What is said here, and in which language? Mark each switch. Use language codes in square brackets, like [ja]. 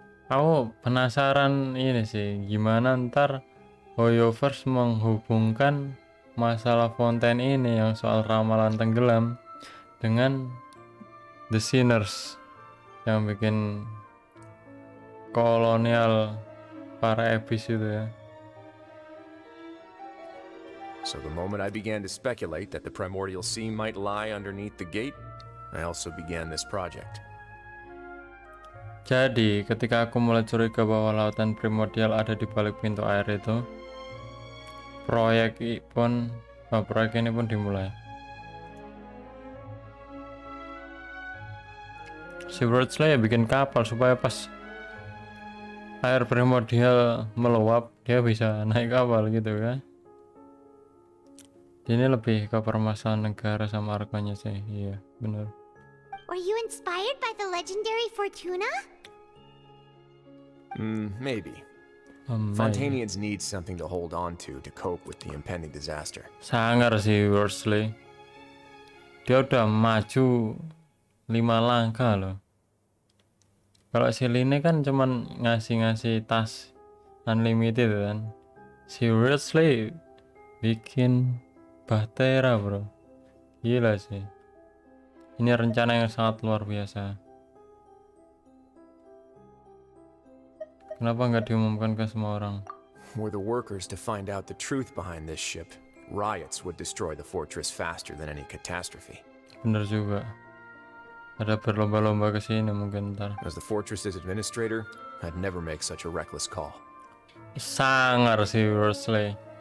[id] Aku penasaran ini sih, gimana ntar Hoyoverse menghubungkan masalah Fonten ini yang soal ramalan tenggelam dengan The Sinners yang bikin kolonial para Abyss itu ya. [en] So the moment I began to speculate that the primordial sea might lie underneath the gate, I also began this project. [id] Jadi, ketika aku mulai curiga bahwa lautan primordial ada di balik pintu air itu, proyek ini pun dimulai. Si Wordsley ya bikin kapal supaya pas air primordial meluap, dia bisa naik kapal gitu kan. Ini lebih ke permasalahan negara sama arkanya sih. Iya, bener. [en] Were you inspired by the legendary Fortuna? Maybe. Fontanians need something to hold on to cope with the impending disaster. [id] Sangar sih Worsley. Dia udah maju 5 langkah loh. Kalau si Line kan cuman ngasih tas unlimited kan. Si Worsley bikin bahtera bro. Gila sih. Ini rencana yang sangat luar biasa. Kenapa nggak diumumkan ke semua orang? [en] Were the workers to find out the truth behind this ship, riots would destroy the fortress faster than any catastrophe. [id] Bener juga. Ada berlomba-lomba ke sini mungkin ntar. [en] As the fortress's administrator, I'd never make such a reckless call. [id] Sangar sih Worsley.